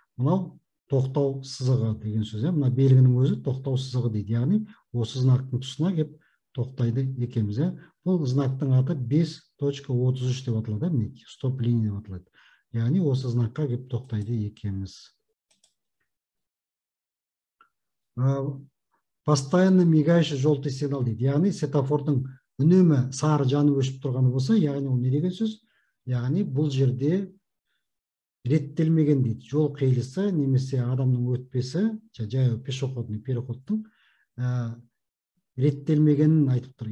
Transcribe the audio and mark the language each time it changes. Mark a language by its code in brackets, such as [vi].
[kk] Мынау тоқтау сызығы деген сөз. Мына белгінің өзі тоқтау сызығы дейді. Яғни осы знактың тұсына келіп тоқтайды екенбіз. Бұл знактың аты 5.33 деп аталады, мінекей, стоп линия деп аталады. Яғни осы знакқа келіп тоқтайды екенбіз. [ru] Постоянно мигающий желтый сигнал [kk] дейді. Яғни светофордың үнемі сары жанып өшіп тұрғаны болса, яғни ол не деген сөз? Яғни бұл жерде реттелмеген дейді. Жол қиылысы немесе адамның өтпесі, жаяу [ru] пешеходный [kk] переходтың реттелмегенін айтып тұр.